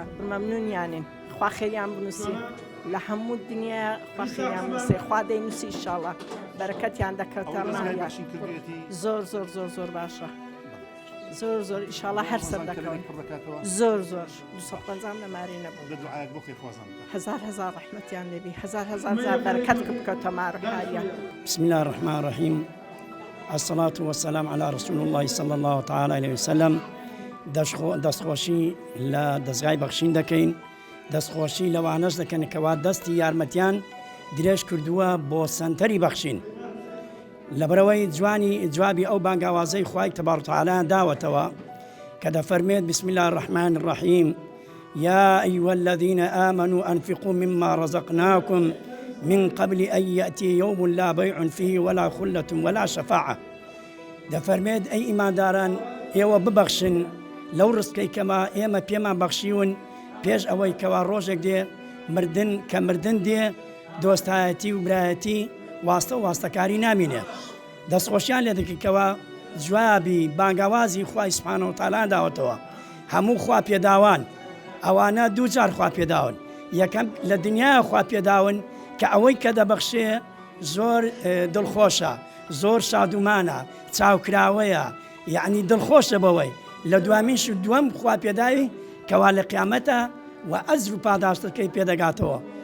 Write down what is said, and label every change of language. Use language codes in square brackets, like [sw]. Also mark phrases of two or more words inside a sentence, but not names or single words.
[ckb] مەمنونیانین خوا خێریان بنووسی لە هەموو دنیا خوا خێریان بنووسی خوا دەینووسی ئینشاڵڵا بەرەکەتیان دەکەوتە زۆر باشە زۆر ئینشاڵڵا هەر سەر دەکەون زۆر 250 نەماری نەبوو هەزار ڕەحمەتیان لێبی هەزار بەرەکەت بکەوتە ماڕحاریە. [ar] بسم الله الرحمن الرحيم الصلاة والسلام على رسول الله صلى الله تعالى عليه وسلم. [ckb] دەستخۆشی لە دەستگای بەخشین دەکەین دەستخۆشی لەوانەش دەکەن کەوا دەستی یارمەتیان درێژ کردووە بۆ سەنتەری بەخشین لەبەرەوەی جوابی ئەو بانگاوازەی خوای [ar] تەبارەک و تەعالە [ckb] داوەتەوە کە دەفەرمێت [ar] بسم الله الرحمن الرحيم يا أيها الذين آمنوا أنفقوا مما رزقناكم من قبل أن يأتي يوم لا بيع فيه ولا خلة ولا شفاعة. [ckb] دەفەرمێت ئەی ئیمانداران ئێوە ببەخشن لەو ڕزقەی کەما ئێمە پێمان بەخشیون پێش ئەوەی کەوا ڕۆژێک دێ مردن دێ دۆستایەتی و برایەتی واستە و واستەکاری نامینێ. دەستخۆشیان لێ دەکەیتەوە جوابی بانگاوازی خوای [ar] سوبحانە و تەعالە [ckb] داوەتەوە هەموو خوا پێداوان ئەوانە دوو جار خوا پێداون یەکەم لە دنیا خوا پێداون کە ئەوەی کە دەبەخشێ زۆر دڵخۆشە زۆر شادومانە چاوکراوەیە یعنی دڵخۆشە بەوەی لە دوامینش دووەم خوا پێداوی کەوا لە قیامەتە و ئەزر و پاداشتەکەی پێدەگاتەوە.